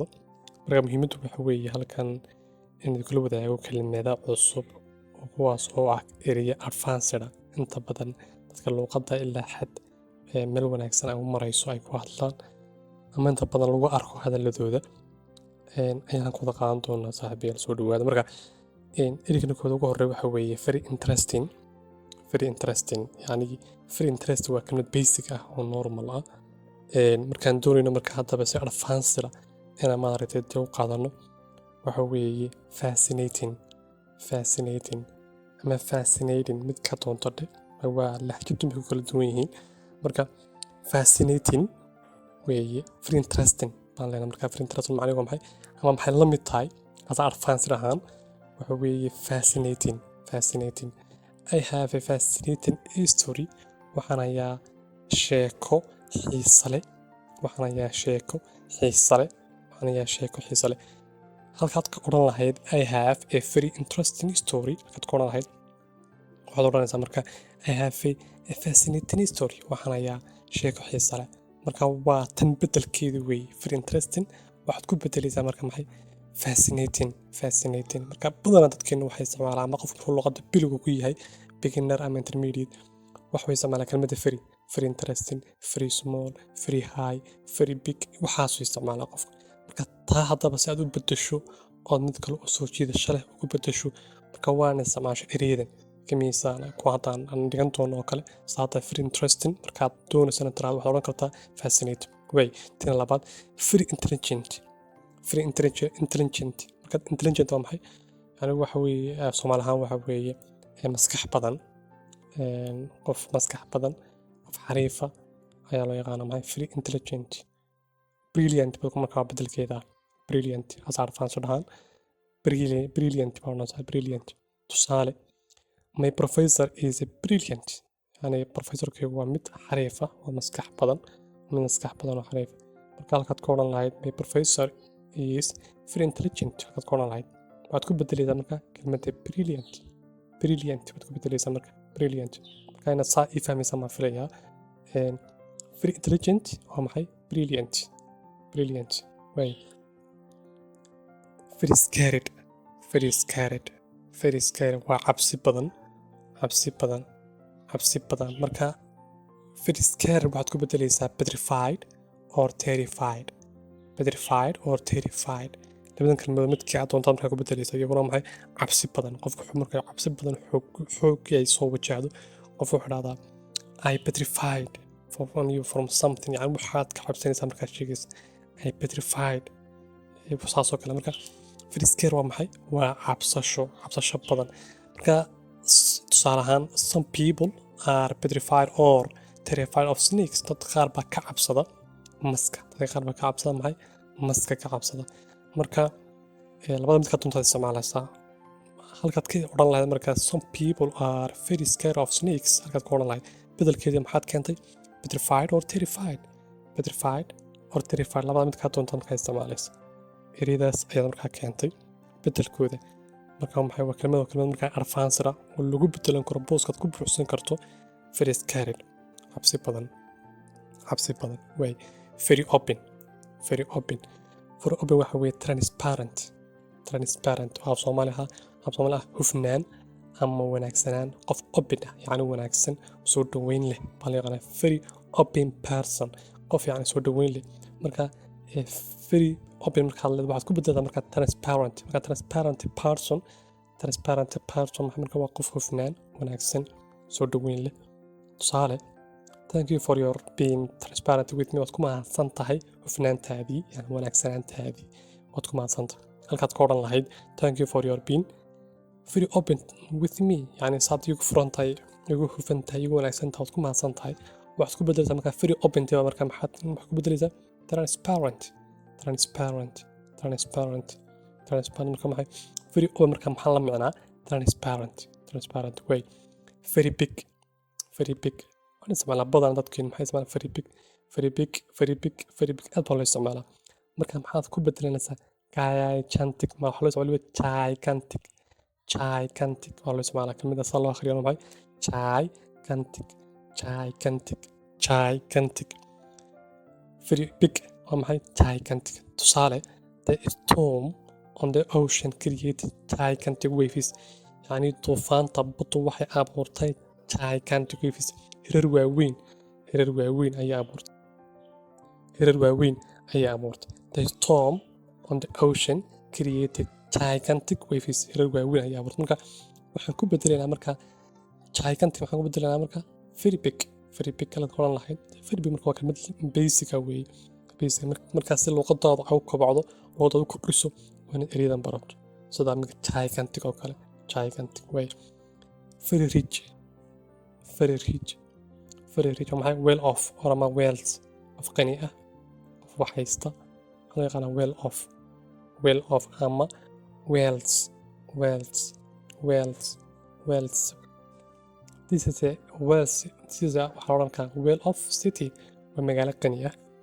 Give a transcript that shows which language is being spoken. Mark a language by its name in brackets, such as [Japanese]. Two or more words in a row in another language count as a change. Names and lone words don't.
[Somali] marka muhiimaddu waxa weeye halkan in kula wadaago kelimada cusub oo kuwaas oo ah erayo advanced ah inta badan dadka luqadda ilaa xad meel wanaagsan ay u marayso ay ku hadlaan ama inta badan lagu arko hadalladooda ayaan ku wada qaadan doonaa saaxiibayaal soo dhawaada. marka ereyga kooda ugu horreeya waxa weeye [English] very interesting very interesting [Somali] waa kelmad basic ah oo normal ah markaan doonayno marka haddaba si advanced ah inaan maaragtay dib u qaadano waxa weeye fascinating ama fascinating mid ka doonto dhe waa lahjadu ku kala duwan yihiin. marka fascinating weeye [English] very interesting [Somali] baan leenahay. marka [English] very interesting [Somali] macnaheedu waa maxay ama maxay la mid tahay as advanced ahaan waxa weeye fascinating [English] I have a fascinating history [Somali] waxaan hayaa sheeko xiiso leh halkaad ka odhan lahayd [English] I have a very interesting story [Somali] halkaad ka odhan lahayd waxaad odhanaysaa marka [English] I have a fascinating story [Somali] waxaan hayaa sheeko xiiso leh. marka waa tan bedelkeedu weeye [English] very interesting [Somali] waxaad ku bedelaysaa marka maxay fascinating. marka badanaa dadkeenu waxay isticmaalaan ama qofku wuxuu luqadda biligu ku yahay beginner ama intermediate waxay isticmaalaan kelmadda [English] very interesting, very small, very high, very big [Somali] waxaasuu isticmaalaa qofka. marka taa haddaba si aad u bedesho ood mid kale u soo jiidasho leh ugu bedesho marka waana isticmaasho erayadan kamiisaan ku haddaan aan dhigan doono oo kale saata [English] very interesting [Somali] markaad doonaysana tiraahdo waxaad odhan kartaa fascinating way. tina labaad [English] very intelligent [Somali] markaad intelligent waa maxay yani waxa weeye soomaali ahaan waxa weeye maskax badan qof maskax badan qof xariifa ayaa loo yaqaana maxay [English] very intelligent. [Somali] brilliant markaa bedelkeeda brilliant asaar faanso dhahaan brilliant tusaale [English] my professor is a brilliant [Somali] yani professorkaygu waa mid xariifa oo maskax badan oo xariifa. marka halkaad ka odhan lahayd [English] my professor is very intelligent [Somali] halkaad ka odhan lahayd waxaad ku bedelaysaa marka kelmadda brilliant baad ku bedelaysaa marka brilliant marka inaad saa ii fahmaysaa maa filayaa [English] very intelligent [Somali] waa maxay brilliant way. [English] very scared [Somali] waa cabsi badan marka [English] very scared [Somali] waxaad ku bedelaysaa [English] petrified or terrified [Somali] labadan kalmadood midkii aad doontaad markaa ku bedelaysaa iyaguna maxay cabsi badan qofku markay cabsi badan xoog ay soo wajahdo qof wuxuu dhahdaa [English] I petrified from something [Somali] yani waxaad ka cabsanaysaa markaad sheegaysa [English] I petrified [Somali] saasoo kale. marka [English] very scared [Somali] waa maxay waa cabsasho badan. marka tusaale ahaan [English] some people are petrified or terrified of snakes [Somali] dad qaar baa ka cabsada maska maxay maska ka cabsada. marka labada mid ka doontaad isticmaalaysaa halkaad ka odhan lahayd marka [English] some people are very scared of snakes [Somali] halkaad ka odhan lahayd bedelkeedii maxaad keentay [English] petrified or terrified [Somali] labada mid ka doontaad markaa isticmaalaysa ereyadaas ayaad markaa keentay bedelkooda. marka maxay waa kelmad markaa advanced ah oo lagu bedelan karo booskaad ku buuxsan karto [English] very scared [Somali] cabsi badan way. [English] very open [Somali] waxa weeye transparent oo af Soomaali ah hufnaan ama wanaagsanaan qof open ah yani wanaagsan soo dhaweyn leh baa la yaqaanaa [English] very open person [Somali] qof yani soo dhaweyn leh. marka [English] very open [Somali] markaad leedahay waxaad ku bedeltaa marka [English] transparent person [Somali] marka waa qof hufnaan wanaagsan soo dhaweyn leh. tusaale [English] thank you for your being transparent with me [Somali] waad ku mahadsan tahay hufnaantaadii yani wanaagsanaantaadii waad ku mahadsan tahay halkaad ka odhan lahayd [English] thank you for your being very open with me [Somali] yani saad igu furan tahay igu hufan tahay igu wanaagsan tahay waad ku mahadsan tahay waxaad ku bedelaysaa marka [English] very open [Somali] marka maxaad ku bedelaysaa [English] transparent transparent [Somali] marka maxay [English] very open [Somali] marka maxaa la micnaa transparent way [English] very big [Somali] waxaan isticmaalaa badan dadkeen maxay isticmaalaa [English] very big [Somali] aad baa loo isticmaalaa marka maxaad ku bedelanaysaa gigantic ma waxa loo isticmaalaa gigantic waa loo isticmaalaa kelmadda saa loo akhriyo maxay gigantic [English] very big [Somali] waa maxay gigantic tusaale [English] the storm on the ocean created gigantic waves [Somali] yani duufaanta baddu waxay abuurtay [English] gigantic waves [Somali] hirar waaweyn ayaa abuurtay [English] the storm on the ocean created gigantic waves [Somali] hirar waaweyn ayaa abuurtay marka waxaan ku bedelaynaa marka gigantic waxaan ku bedelaynaa marka [English] very big [Somali] kala qoran lahayd [English] very big [Somali] marka waa kelmad basic weeye basic marka si luqadaada ay u kobcdo luqadaada u kordhiso waa inaad erayadan barato sida marka gigantic oo kale gigantic way [English] very rich [Somali] maxay [English] well off [Somali] ama [English] wealth of [Somali] qani ah of wax haysta waxaa yaqaanaa [English] well off [Somali] ama wealth [English] this is a [Somali] waxaa odhan karaa [English] well off city [Somali] waa magaalo qani ah